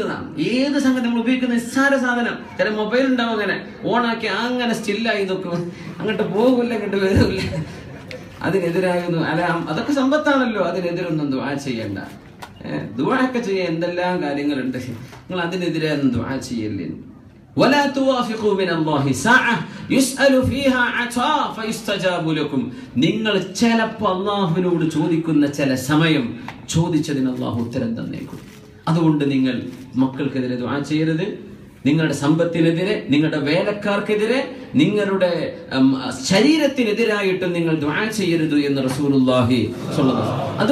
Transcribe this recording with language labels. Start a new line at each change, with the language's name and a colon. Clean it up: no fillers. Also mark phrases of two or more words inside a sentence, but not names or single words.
Malayalam: ഏത് സംഗതി നമ്മൾ ഉപയോഗിക്കുന്ന നിസ്സാര സാധനം, ചില മൊബൈൽ ഉണ്ടാവും, അങ്ങനെ ഓണാക്കി അങ്ങനെ സ്റ്റില്ലായി നോക്കും, അങ്ങോട്ട് പോകില്ല, അങ്ങോട്ട് വരില്ല. അതിനെതിരായൊന്നും അല്ല, അതൊക്കെ സമ്പത്താണല്ലോ, അതിനെതിരൊന്നും ദുആ ചെയ്യണ്ട. ദുആ ഒക്കെ ചെയ്യാൻ എന്തെല്ലാം കാര്യങ്ങളുണ്ട്. നിങ്ങൾ അതിനെതിരെ ഒന്നും ദുആ ചെയ്യല്ലേ.
Arabic: ولا توافقوا من الله ساعة يسأل فيها عطاء فيستجاب لكم,
Malayalam: നിങ്ങൾ ചിലപ്പോൾ അല്ലാഹുവിനോട് ചോദിക്കുന്ന ചില സമയം ചോദിച്ചതിന് അല്ലാഹു ഉത്തരം തന്നേക്കും. അതുകൊണ്ട് നിങ്ങൾ മക്കൾക്കെതിരെ ദുആ ചെയ്യരുത്, നിങ്ങളുടെ സമ്പത്തിനെതിരെ, നിങ്ങളുടെ വേലക്കാർക്കെതിരെ, നിങ്ങളുടെ ശരീരത്തിനെതിരായിട്ടും നിങ്ങൾ ദുആ ചെയ്യരുത് എന്ന്
Arabic: رسول الله صلى الله عليه وسلم.